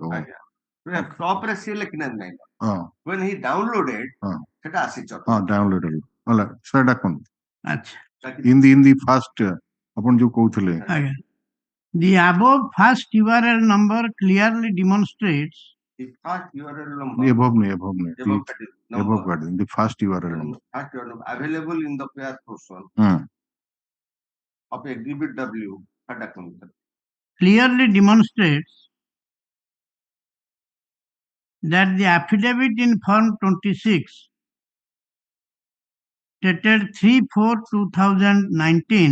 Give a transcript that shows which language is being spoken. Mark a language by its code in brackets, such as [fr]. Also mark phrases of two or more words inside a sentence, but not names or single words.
[or] ଆଜ୍ଞା ଟପ୍ ରେ ସିଏ ଲେଖିନାହାନ୍ତି ନାହିଁ। ହଁ [en] when he downloaded [or] ହଁ ସେଟା ଆସିଛି ହଁ ଡାଉନଲୋଡେବଲ ହେଲା ସାର୍ ଡାକନ୍ତୁ। ଆଚ୍ଛା [en] in the first [or] ଆପଣ ଯୋଉ କହୁଥିଲେ [en] ଆଜ୍ଞା the above first URL number clearly demonstrates the first URL number above नहीं the above number the first URL number first URL number available in the pair portion of exhibit W clearly demonstrates that the affidavit in form 26 dated 3/4/2019